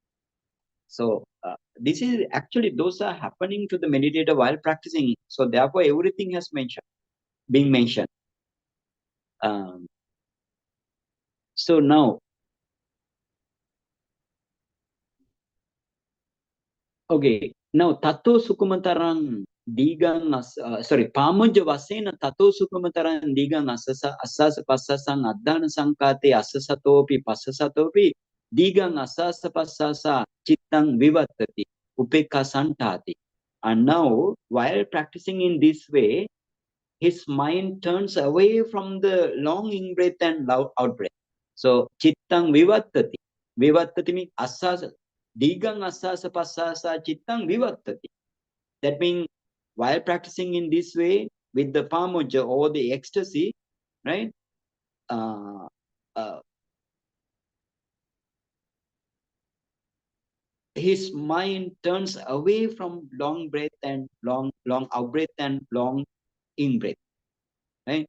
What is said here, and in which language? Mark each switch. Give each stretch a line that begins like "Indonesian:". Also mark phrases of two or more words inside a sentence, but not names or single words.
English: So this is actually, those are happening to the meditator while practicing. So therefore, everything has being mentioned. Um, so now, Okay. Now,
Pali: tato sukumatarang digang pamoja wasena tato sukumatarang digang asasa pasasang adana sangkate asasatopi pasasatopi digang asasa pasasa chittang vivattati upekka santati.
English: And now, while practicing in this way, his mind turns away from the long in-breath and out-breath. So,
Pali: chittang vivattati. Vivattati means asasa. Digang asasa pasasa chittang vivattati.
English: That means while practicing in this way with the pamoja or the ecstasy, right? Uh, uh, his mind turns away from long breath and long out breath and long in breath, right?